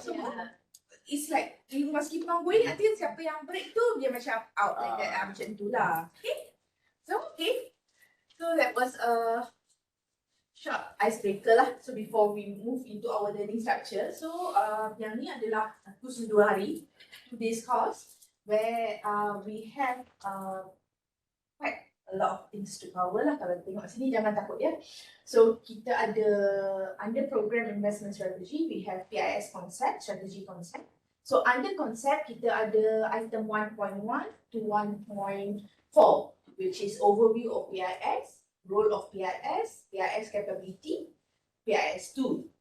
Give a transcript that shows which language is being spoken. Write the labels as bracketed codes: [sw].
[en] So it's like you must keep on going until [ms] siapa yang break tu dia macam [en] out like that. [ms] Macam tu lah. [en] Okay. So that was a short icebreaker lah. So before we move into our learning structure. [ms] So yang ni adalah kursus 2 hari. [en] Today's course where we have quite a lot of things to cover lah. [ms] Kalau tengok sini jangan takut ya. So kita ada under program investment strategy [en] we have PIS concept, strategy concept. So under concept [ms] kita ada [en] item 1.1 to 1.4 which is overview of PIS, role of PIS, PIS capability, PIS tool.